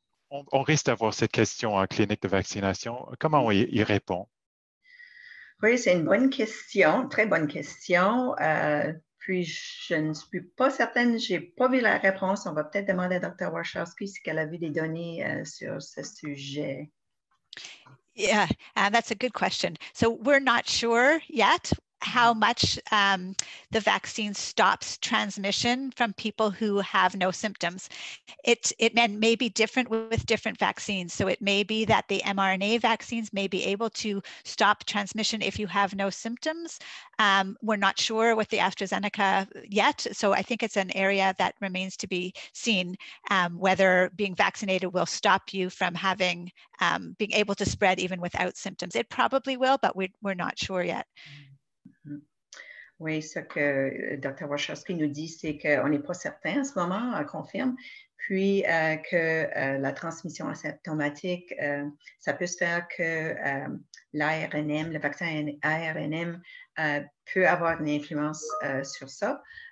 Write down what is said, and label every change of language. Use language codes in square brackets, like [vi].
[fr] On risque d'avoir cette question en clinique de vaccination. Comment on y répond? Oui, c'est une bonne question, très bonne question. Puis, je ne suis pas certaine, je n'ai pas vu la réponse. On va peut-être demander à Dr. Warshawski si elle a vu des données sur ce sujet. [en] Yeah, that's a good question. So we're not sure yet how much the vaccine stops transmission from people who have no symptoms. It may be different with different vaccines. So it may be that the mRNA vaccines may be able to stop transmission if you have no symptoms. We're not sure with the AstraZeneca yet. So I think it's an area that remains to be seen, whether being vaccinated will stop you from having, being able to spread even without symptoms. It probably will, but we're not sure yet. [fr] Oui, ce que Dr. Warshawski nous dit, c'est qu'on n'est pas certain en ce moment, on confirme, puis que la transmission asymptomatique, ça peut se faire que l'ARNM, le vaccin ARNM, peut avoir une influence sur ça.